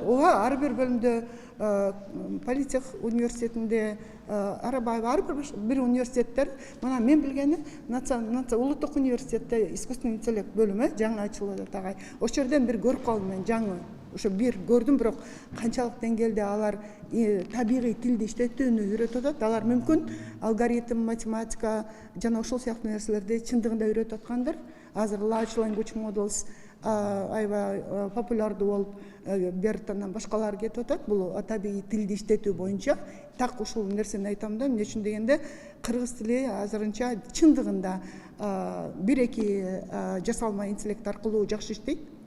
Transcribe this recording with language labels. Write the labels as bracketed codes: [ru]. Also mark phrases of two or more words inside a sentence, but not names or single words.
[ky] Ооба, ар бир бөлүмдө политех университетинде, ар бир университеттер, мына мен билгени Улуттук университетте [ru] искусственный интеллект [ky] бөлүмү жаңы ачылып атат. Ошол жерден бир көрүп калдым мен жаңы. Ошо бир көрдүм, бирок канчалык деңгээлде алар табигый тилди иштетүүнү үйрөтүп атат. Алар мүмкүн алгоритм, математика жана ошол сыяктуу нерселерди чындыгында үйрөтүп аткандыр. Азыр [en] large language models [ky] аябай популярдуу болуп, Бертондан башкалар кетип атат. Бул табигый тилди иштетүү боюнча так ушул нерсени айтам да, эмне үчүн дегенде кыргыз тили азырынча чындыгында 1-2 жасалма интеллект аркылуу жакшы иштейт.